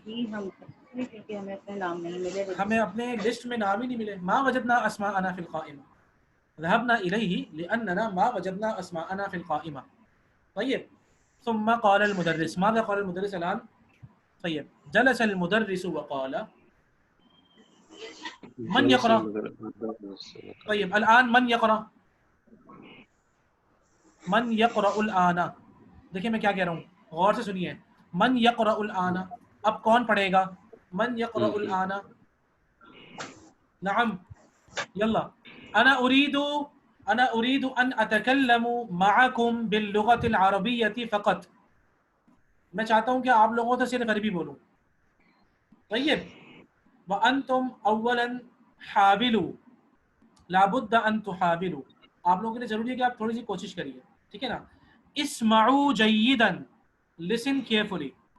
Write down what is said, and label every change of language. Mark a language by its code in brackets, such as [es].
[ur] کیونکہ ہمیں اپنے نام نہیں ملے. ہمیں اپنے لسٹ میں نام ہی نہیں ملے. [ar] ما وجدنا اسماءنا فی القائمة ذهبنا الیہ لأننا ما وجدنا اسماءنا فی القائمة. طيب ثم قال المدرس. ماذا قال المدرس الآن؟ طيب جلس المدرس وقال من يقرأ. طيب الآن من يقرأ؟ من يقرأ الآن. [ur] دیکھیں میں کیا کہہ رہا ہوں، غور سے سنیے. [ar] من يقرأ الآن، [ur] اب کون پڑھے گا؟ [ar] من يقرأ الآن. نعم يلا. أنا أريد أن أتكلم معكم باللغة العربية فقط. [ur] میں چاہتا ہوں کہ آپ لوگوں سے صرف عربی بولوں. [ar] طيب وأنتم أولا حاولوا لابد أن تحاولوا. [ur] آپ لوگوں کے لیے ضروری ہے کہ آپ تھوڑی سی کوشش کریے. ٹھیک ہے نا. [ar] اسمعوا جيدا [en] listen carefully.